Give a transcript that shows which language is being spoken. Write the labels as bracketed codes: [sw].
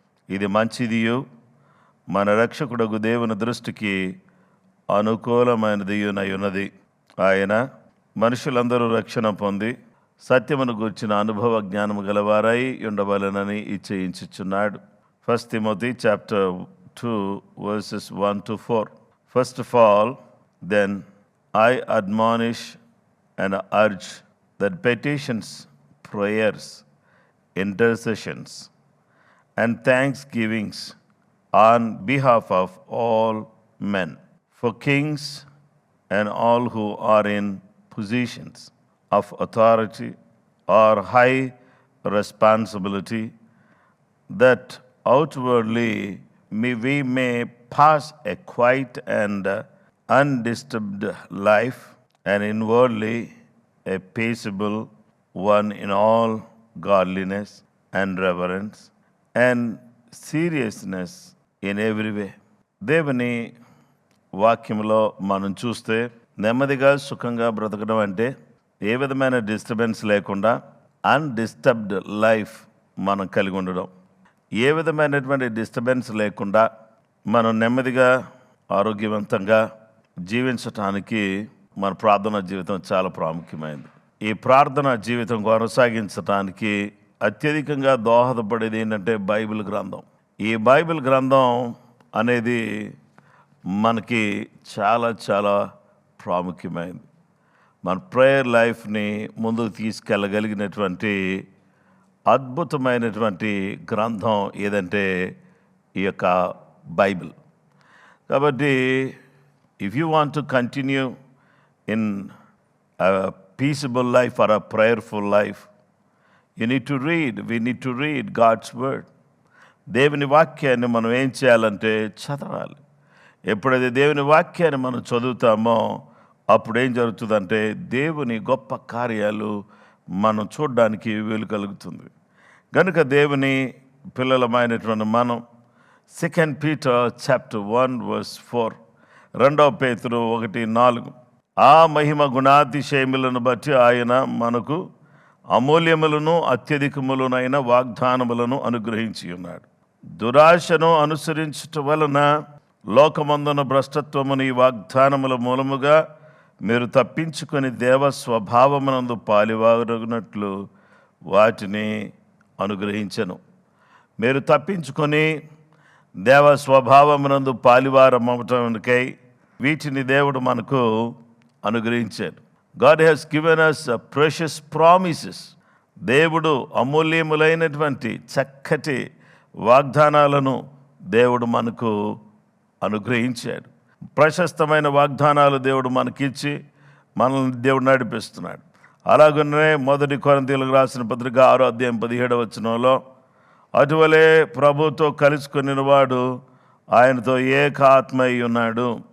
[te] ఇది మంచిదియు మన రక్షకుడగు దేవుని దృష్టికి అనుకూలమైనదియునయున్నది. ఆయన మనుషులందరూ రక్షణ పొంది సత్యమును గూర్చిన అనుభవ జ్ఞానము గలవారై ఉండవలెనని ఇచ్చయించుచున్నాడు. [en] 1 Timothy chapter 2 verses 1 to 4. First of all, then I admonish and urge that petitions, prayers, intercessions, and thanksgivings on behalf of all men, for kings and all who are in positions of authority or high responsibility, that outwardly we may pass a quiet and undisturbed life, and inwardly a peaceable one in all godliness and reverence and seriousness in every way. [te] దేవుని వాక్యంలో మనం చూస్తే నెమ్మదిగా సుఖంగా బ్రతకడం అంటే ఏ విధమైన disturbance లేకుండా అన్డిస్టర్బ్డ్ లైఫ్ మనం కలిగి ఉండడం. ఏ విధమైనటువంటి డిస్టర్బెన్స్ లేకుండా మనం నెమ్మదిగా ఆరోగ్యవంతంగా జీవించటానికి మన ప్రార్థనా జీవితం చాలా ప్రాముఖ్యమైనది. ఈ ప్రార్థనా జీవితం కొనసాగించడానికి అత్యధికంగా దోహదపడేది ఏంటంటే బైబిల్ గ్రంథం. ఈ బైబిల్ గ్రంథం అనేది మనకి చాలా చాలా ప్రాముఖ్యమైనది. మన ప్రేయర్ లైఫ్ని ముందుకు తీసుకెళ్ళగలిగినటువంటి అద్భుతమైనటువంటి గ్రంథం ఏదంటే ఈ యొక్క బైబిల్. [en] కాబట్టి if you want to continue in peaceable life or a prayerful life, we need to read God's word. [te] దేవుని వాక్యాన్ని మనం ఏం చేయాలంటే చదవాలి. ఎప్పుడైతే దేవుని వాక్యాన్ని మనం చదువుతామో అప్పుడు ఏం జరుగుతుందంటే దేవుని గొప్ప కార్యాలు మనం చూడడానికి వీలు కలుగుతుంది. కనుక దేవుని పిల్లలమైనటువంటి మనం 2 Peter chapter 1 verse 4, 2 పేతురు 1:4, ఆ మహిమ గుణాతిశయములను బట్టి ఆయన మనకు అమూల్యములను అత్యధికములనైన వాగ్దానములను అనుగ్రహించి ఉన్నాడు. దురాశను అనుసరించుట వలన లోకమందున భ్రష్టత్వమును ఈ వాగ్దానముల మూలముగా మీరు తప్పించుకొని దేవ స్వభావమునందు పాలివారగినట్లు వాటిని అనుగ్రహించెను. మీరు తప్పించుకొని దేవ స్వభావమునందు పాలివారమవటానికై వీటిని దేవుడు మనకు అనుగ్రహించాడు. [en] God has given us precious promises. [te] దేవుడు అమూల్యములైనటువంటి చక్కటి వాగ్దానాలను దేవుడు మనకు అనుగ్రహించాడు. ప్రశస్తమైన వాగ్దానాలు దేవుడు మనకిచ్చి మనల్ని దేవుడు నడిపిస్తున్నాడు. అలాగనే 1 కొరింథీయులకు రాసిన పత్రిక 6వ అధ్యాయం 17వ వచనంలో అటువలే ప్రభుతో కలుసుకొనిన వాడు ఆయనతో ఏక ఆత్మ అయి ఉన్నాడు.